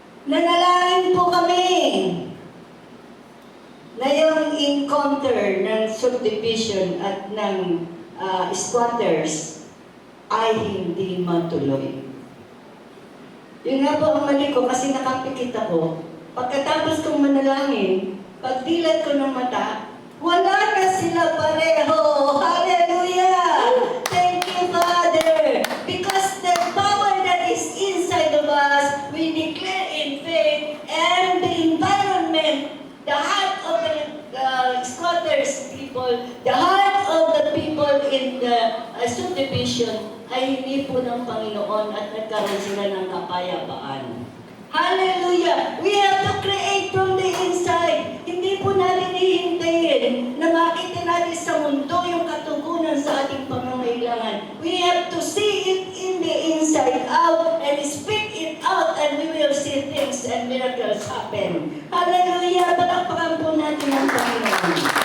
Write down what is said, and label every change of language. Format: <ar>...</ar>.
<tl>Nanalangin po kami na yung encounter ng subdivision at ng squatters ay hindi matuloy. Yun nga po ang mali ko kasi nakapikit ako. Pagkatapos kong manalangin, pagdilat ko ng mata, wala na sila pareho.</tl> <en>Hallelujah! Thank you, Father! Because the power that is inside of us, we declare in faith, and the environment, the heart of the squatters people, the heart of the people in the subdivision,</en> <tl>ay hindi po ng Panginoon at nagkaroon sila ng kapayapaan.</tl> <en>Hallelujah! We have to create from the inside.</en> <tl>Hindi po natin hihintayin na makita natin sa mundo yung katugunan sa ating pangangailangan.</tl> <en>We have to see it in the inside out and speak it out and we will see things and miracles happen. Hallelujah!</en> <tl>Palakpakan po natin ang Panginoon.</tl>